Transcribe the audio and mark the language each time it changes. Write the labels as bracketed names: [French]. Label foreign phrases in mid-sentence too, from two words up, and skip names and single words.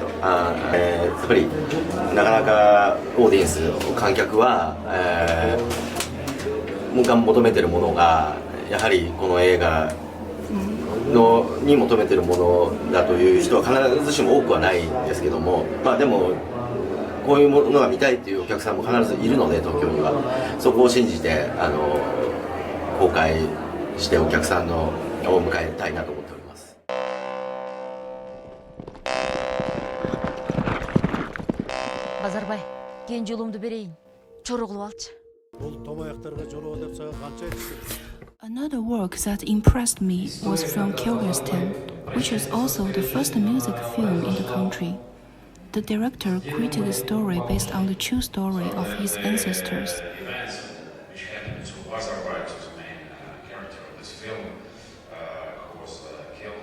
[Japanese] やっぱりなかなかオーディエンス、観客は、求めてるものがやはりこの映画に求めてるものだという人は必ずしも多くはないんですけども、でもこういうものが見たいというお客さんも必ずいるので、東京にはそこを信じて公開してお客さんを迎えたいなと思っております。 [Kyrgyz] Базарбай, кен жолумду берейин. Чору кылып алчы. [English] Another work that impressed me was from Kyrgyzstan, which is also the first music film in the country. The director created a story based on the true story of his ancestors. Which happened to Bazarbai, who's the main character of this film, who was killed.